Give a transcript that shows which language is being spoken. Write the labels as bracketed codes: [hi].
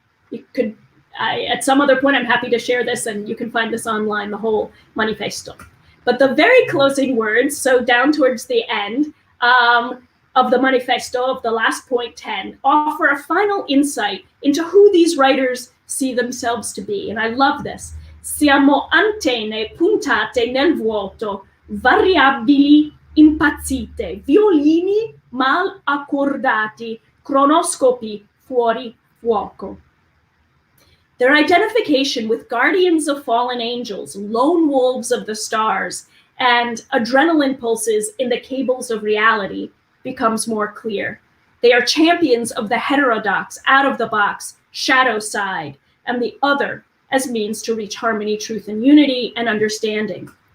[en] You could, at some other point, I'm happy to share this, and you can find this online, the whole manifesto. But the very closing words, so down towards the end, of the manifesto, of the last point 10, offer a final insight into who these writers see themselves to be. And I love this. [it] Siamo antenne puntate nel vuoto, variabili impazzite, violini mal accordati, cronoscopi fuori fuoco. [en] Their identification with guardians of fallen angels, lone wolves of the stars, and adrenaline pulses in the cables of reality becomes more clear. They are champions of the heterodox, out-of-the-box, shadow side, and the other as means to reach harmony, truth, and unity, and understanding.